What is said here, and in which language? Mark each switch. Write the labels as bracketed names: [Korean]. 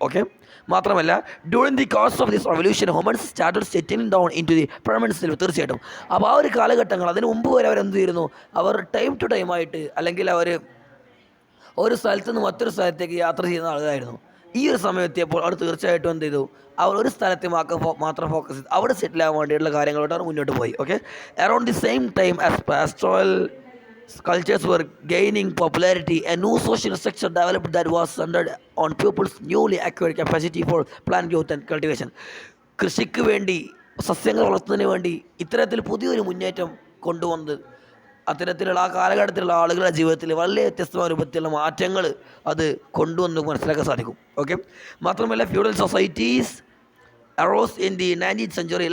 [Malayalam] Okay, മാത്രമല്ല [English] During the course of this revolution humans started settling down in to the permanent self തീർച്ചയായിട്ടും. [Malayalam] അപ്പോൾ ആ ഒരു കാലഘട്ടങ്ങൾ അതിന് മുമ്പ് വരെ അവരെന്ത് ചെയ്യുന്നു, അവർ ടൈം ടു ടൈം ആയിട്ട് അല്ലെങ്കിൽ അവർ ഒരു സ്ഥലത്ത് നിന്ന് മറ്റൊരു സ്ഥലത്തേക്ക് യാത്ര ചെയ്യുന്ന ആളുകളായിരുന്നു. ഈ ഒരു സമയത്തെപ്പോൾ അവർ തീർച്ചയായിട്ടും എന്ത് ചെയ്തു, അവർ ഒരു സ്ഥലത്ത് മാത്രം ഫോക്കസ് ചെയ്ത് അവിടെ സെറ്റിൽ ആകാൻ വേണ്ടിയിട്ടുള്ള കാര്യങ്ങളോട്ട് അവർ മുന്നോട്ട് പോയി. [English] Okay, around the same time as pastoral cultures were gaining popularity, a new social structure developed that was centered on people's newly acquired capacity for plant growth and cultivation. [Malayalam] കൃഷിക്ക് വേണ്ടി, സസ്യങ്ങൾ വളർത്തുന്നതിന് വേണ്ടി ഇത്തരത്തിൽ പുതിയൊരു മുന്നേറ്റം കൊണ്ടുവന്നത് അത്തരത്തിലുള്ള ആ കാലഘട്ടത്തിലുള്ള ആളുകളുടെ ജീവിതത്തിൽ വളരെ വ്യത്യസ്തമായ രൂപത്തിലുള്ള മാറ്റങ്ങൾ അത് കൊണ്ടുവന്ന് മനസ്സിലാക്കാൻ സാധിക്കും. ഓക്കെ, മാത്രമല്ല [English] Feudal societies arose in the 19th century.